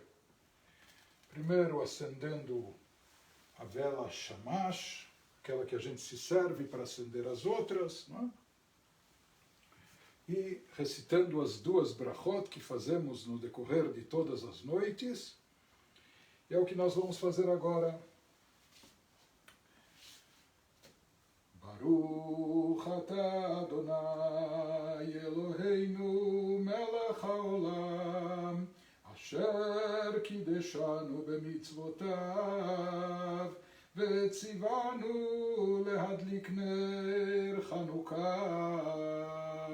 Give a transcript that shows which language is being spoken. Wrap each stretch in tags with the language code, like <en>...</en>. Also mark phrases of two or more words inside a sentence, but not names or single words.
<pt>Primeiro acendendo a vela Shamash, aquela que a gente se serve para acender as outras, não é? E recitando as duas brachot que fazemos no decorrer de todas as noites. E é o que nós vamos fazer agora.</pt> <he>ברוך אתה אדוני אלוהינו מלך העולם אשר קדשנו במצוותיו וציוונו להדליק נר חנוכה.</he>